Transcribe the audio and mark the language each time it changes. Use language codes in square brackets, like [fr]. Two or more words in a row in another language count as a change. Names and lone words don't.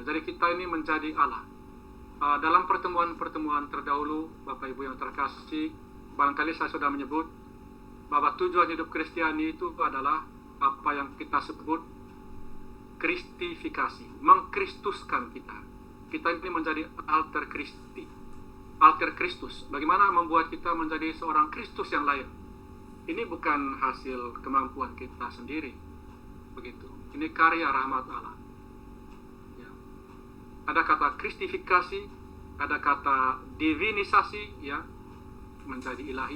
[id] Jadi kita ini menjadi Allah. Dalam pertemuan-pertemuan terdahulu, Bapak Ibu yang terkasih, barangkali saya sudah menyebut bahwa tujuan hidup Kristiani itu adalah apa yang kita sebut kristifikasi, mengkristuskan kita. Kita ini menjadi [la] alter Christi, [id] alter Kristus. Bagaimana membuat kita menjadi seorang Kristus yang lain? Ini bukan hasil kemampuan kita sendiri. Begitu. Ini karya rahmat Allah. Ya. Ada kata kristifikasi, ada kata divinisasi, ya, menjadi ilahi.